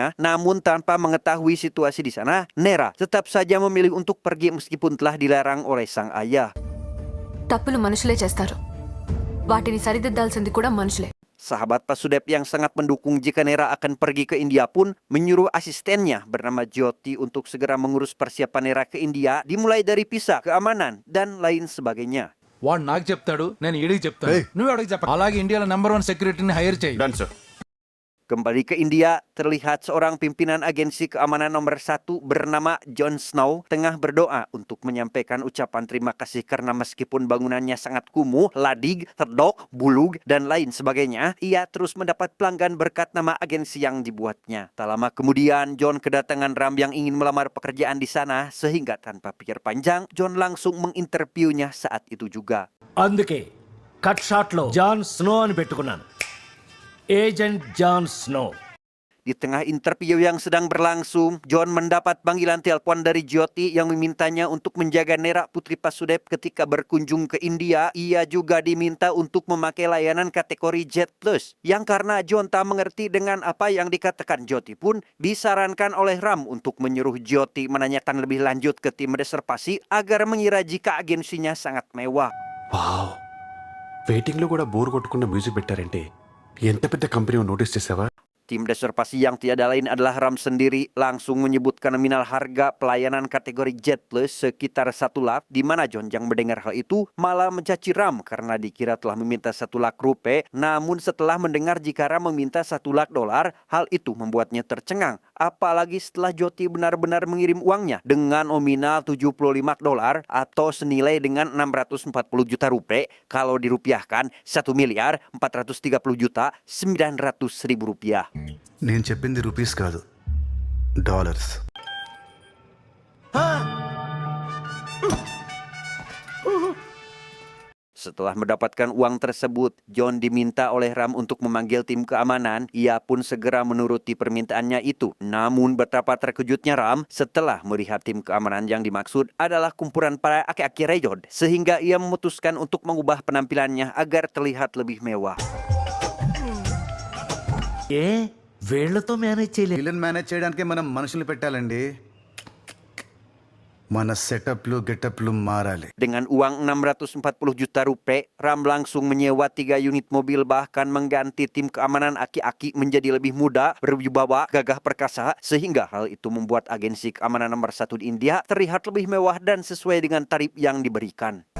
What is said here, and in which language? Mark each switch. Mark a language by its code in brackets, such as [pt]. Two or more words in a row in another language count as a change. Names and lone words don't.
[id] Namun tanpa mengetahui situasi di sana, Nera tetap saja memilih untuk pergi meskipun telah dilarang oleh sang ayah. [te] తప్పులు మనుషులే చేస్తారు, వాటిని సరిదిద్దాల్సింది కూడా మనుషులే. [id] Sahabat Pasudep yang sangat mendukung jika Nera akan pergi ke India pun menyuruh asistennya bernama Jyoti untuk segera mengurus persiapan Nera ke India, dimulai dari visa, keamanan, dan lain sebagainya. [te] వాడు నాకు చెప్తాడు, నేను ఈడికి చెప్తాను. ఏయ్. నువ్వు అడిగి చెప్ప. అలాగే ఇండియాలో నెంబర్ 1 సెక్యూరిటీని హైర్ చేయి. [id] Kembali ke India, terlihat seorang pimpinan agensi keamanan nomor 1 bernama Jon Snow tengah berdoa untuk menyampaikan ucapan terima kasih karena meskipun bangunannya sangat kumuh, ladig, terdok, bulug, dan lain sebagainya, ia terus mendapat pelanggan berkat nama agensi yang dibuatnya. Tak lama kemudian, John kedatangan Ram yang ingin melamar pekerjaan di sana, sehingga tanpa pikir panjang, John langsung menginterviewnya saat itu juga. [te] అందుకే [en] cut shot [te] లో జాన్ స్నో అని పెట్టుకున్నాను. ఏజెంట్ జాన్ స్నో. [id] Di tengah interview yang sedang berlangsung, John mendapat panggilan telepon dari Jyoti yang memintanya untuk menjaga Nera Putri Pasudep ketika berkunjung ke India. Ia juga diminta untuk memakai layanan kategori Jet Plus, yang karena John tak mengerti dengan apa yang dikatakan Jyoti pun disarankan oleh Ram untuk menyuruh Jyoti menanyakan lebih lanjut ke tim reservasi agar mengira jika agensinya sangat mewah. [te] వావ్, వెయిటింగ్ లో కూడా బోర్ కొట్టుకున్న మ్యూజిక్ పెట్టారంటే ఎంత పెద్ద కంపెనీ నోటీస్ చేసావా? [id] Tim reservasi yang tiada lain adalah Ram sendiri langsung menyebutkan nominal harga pelayanan kategori Jet Plus sekitar 1 lakh, di mana John yang mendengar hal itu malah mencaci Ram karena dikira telah meminta 1 lakh rupiah. Namun setelah mendengar jika Ram meminta 1 lakh dolar, hal itu membuatnya tercengang. Apalagi setelah Jyoti benar-benar mengirim uangnya dengan nominal 75 dolar atau senilai dengan 640 juta rupiah. Kalau dirupiahkan 1.430.900.000 rupiah. [te] నేను చెప్పింది రూపీస్ కాదు, డాలర్స్. [id] Setelah mendapatkan uang tersebut, John diminta oleh Ram untuk memanggil tim keamanan. Ia pun segera menuruti permintaannya itu. Namun betapa terkejutnya Ram setelah melihat tim keamanan yang dimaksud adalah kumpulan para aki-aki rejod, sehingga ia memutuskan untuk mengubah penampilannya agar terlihat lebih mewah. [te] ఏ వీళ్లతో మేనేజ్ చేయలేదు. వీళ్ళని మేనేజ్ చేయడానికే మనం మనుషుల్ని పెట్టాలండి. మన [en] setups getups [te] మారాలి. [id] Dengan uang 640 juta rupiah, Ram langsung menyewa 3 unit mobil, bahkan mengganti tim keamanan aki-aki menjadi lebih muda, berwibawa, gagah perkasa, sehingga hal itu membuat agensi keamanan nomor 1 di India terlihat lebih mewah dan sesuai dengan tarif yang diberikan.